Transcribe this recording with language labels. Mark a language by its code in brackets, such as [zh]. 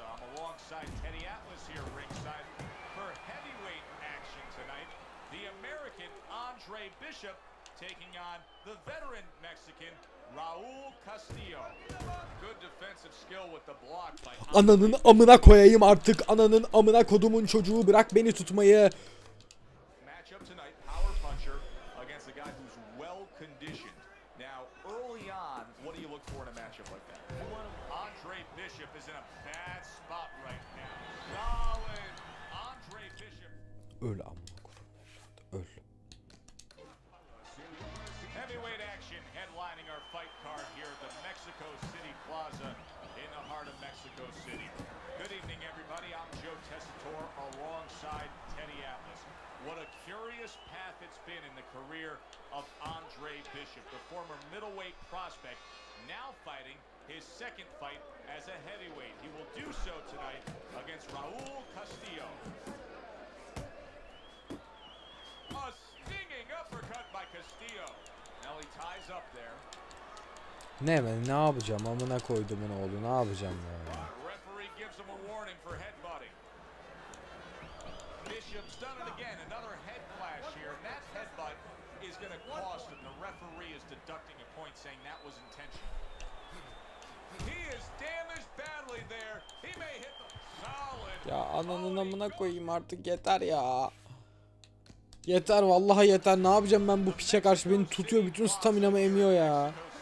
[en] I'm alongside Teddy Atlas here ringside for heavyweight action tonight. The American Andre Bishop taking on the veteran Mexican Raul Castillo. Good defensive skill with the block by [tr] Ananın amına koyayım artık. Ananın amına kodumun çocuğu, bırak beni tutmayı. [en] Matchup tonight, power puncher against a guy who's well conditioned. Now, early on, what do you look for in a matchup like that? Andre Bishop is in a bad spot right now. Solid. Andre Bishop. [tr] Öl amına koyayım. Öl. [en] Heavyweight action headlining our fight card here at the Mexico City Plaza in the heart of Mexico City. Good evening, everybody. I'm Joe Tessitore alongside Teddy Atlas. What a curious path it's been in the career of Andre Bishop, the former middleweight prospect, now fighting his second fight as a heavyweight. He will do so tonight against Raul Castillo. A stinging uppercut by Castillo. Now he ties up there. [tr] Ne yapacağım amına koydumun oğlu, ne yapacağım ya? [en] Referee gives him a warning for headbutting. Bishop's done it again. Another head clash here. And that headbutt is going to cost him. The referee is deducting a point, saying that was intentional. He is damaged badly there. He may hit the solid. [tr] Ya ananın amına koyayım artık, yeter ya. Yeter vallahi yeter. Ne yapacağım ben bu piçe karşı? Beni tutuyor, bütün staminamı emiyor ya.